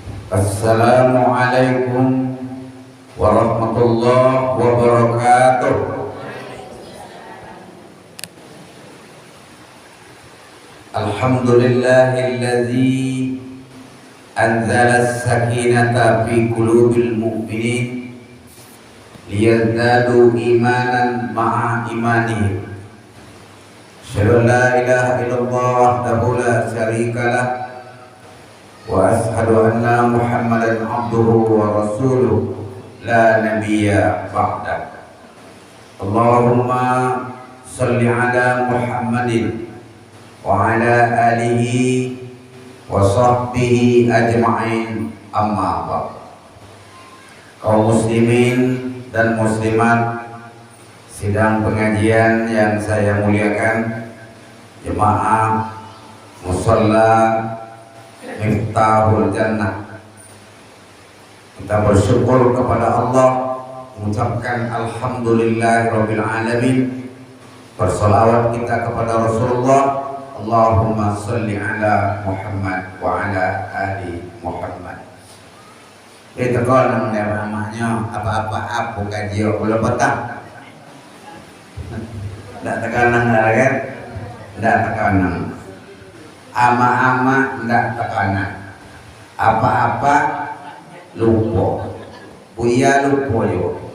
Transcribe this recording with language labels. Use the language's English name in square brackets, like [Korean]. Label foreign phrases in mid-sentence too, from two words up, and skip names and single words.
[Arabic] السلام عليكم ورحمة الله وبركاته. الحمد لله الذي أنزل السكينة في قلوب المؤمنين ليزدادوا إيمانا مع إيمانهم. أشهد أن لا إله إلا الله وحده لا شريك له وأشهد أن محمدا عبده ورسوله لا نبي بعد. اللهم صل على محمد وعلى آله وصحبه أجمعين، أما بعد. [Indonesian] Kaum muslimin dan muslimat sidang pengajian yang saya muliakan, jemaah musalla Miftahul Jannah, kita bersyukur kepada Allah, mengucapkan [Arabic] الحمد لله رب العالمين, [Indonesian] bersolawat kita kepada Rasulullah, [Arabic] اللهم صل على محمد وعلى آل محمد. [Indonesian] Itu kalau namanya apa-apa kaji belum petang, tidak tekanan kan, tidak tekanan. [Minangkabau] Ama-ama ndak tekanan, apa-apa lupa, buya lupa yo.